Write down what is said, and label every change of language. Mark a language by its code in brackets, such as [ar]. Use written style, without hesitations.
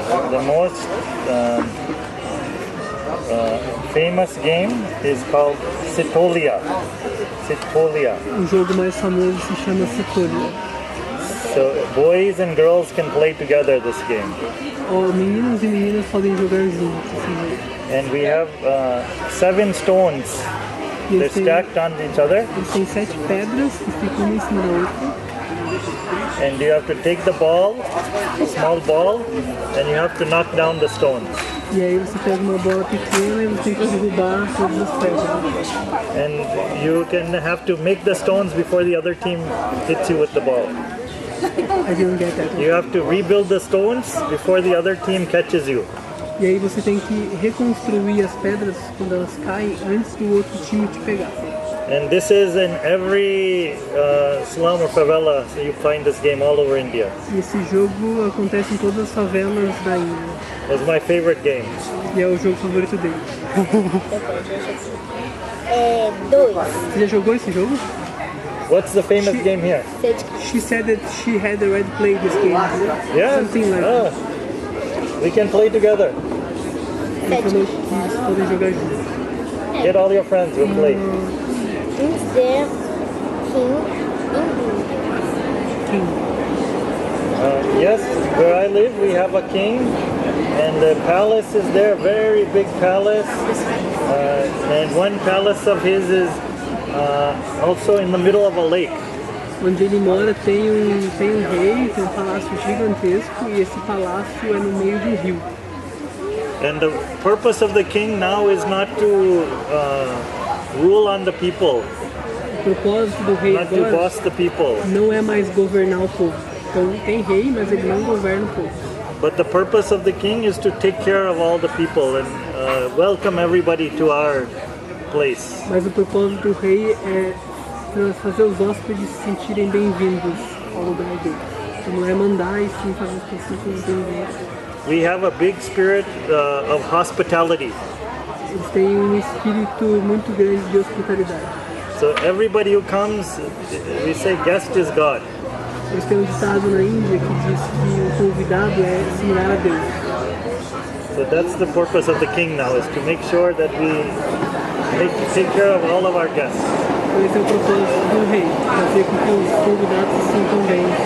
[en] The most famous game is called Sitolia. [pt] O jogo mais famoso se chama Sitolia. [en] So boys and girls can play together this game. [pt] Meninos e meninas podem jogar juntos esse jogo. [en] And we have 7 stones. They're stacked on each other. [pt] Eles têm 7 pedras que ficam uma em cima da outra. [en] And you have to take the ball, a small ball, and you have to knock down the stones. [pt] E aí você pega uma bola pequena e você tem que derrubar todas as pedras. [en] And you can have to make the stones before the other team hits you with the ball. I didn't get that. You have to rebuild the stones before the other team catches you. [pt] E aí você tem que reconstruir as pedras quando elas caem antes do outro time te pegar. [en] And this is in every slum or favela. So you find this game all over India. [pt] E esse jogo acontece em todas as favelas da Índia. [en] It's my favorite game. [pt] E é o jogo favorito dele. 2. Você já jogou esse jogo? [en] What's the famous game here? She said that she had already played this game. Yeah. Something like that. We can play together. Ele falou que eles podem jogar juntos. Get all your friends, we'll play. Is there king in India? Yes, where I live we have a king, and the palace is there, very big palace, and one palace of his is also in the middle of a lake. [pt] Onde ele mora tem um rei, tem um palácio gigantesco e esse palácio é no meio de um rio. [en] And the purpose of the king now is not to rule on the people, [pt] O propósito do rei [en] not to [pt] agora [en] boss the people, [pt] não é mais governar o povo. Então tem rei, mas ele não governa o povo. [en] but the purpose of the king is to take care of all the people and welcome everybody to our place. [pt] Mas o propósito do rei é fazer os hóspedes se sentirem bem-vindos ao lugar dele. Então não é mandar e sim fazer as pessoas se sentirem bem-vindas. [en] We have a big spirit of hospitality. [pt] Eles têm um espírito muito grande de hospitalidade. [en] So everybody who comes, we say guest is God. [pt] Eles têm um ditado na Índia que diz que o convidado é similar a Deus. [en] So that's the purpose of the king now, is to make sure that we take care of all of our guests. [pt] Então esse é o propósito do rei, fazer com que os convidados se sintam bem.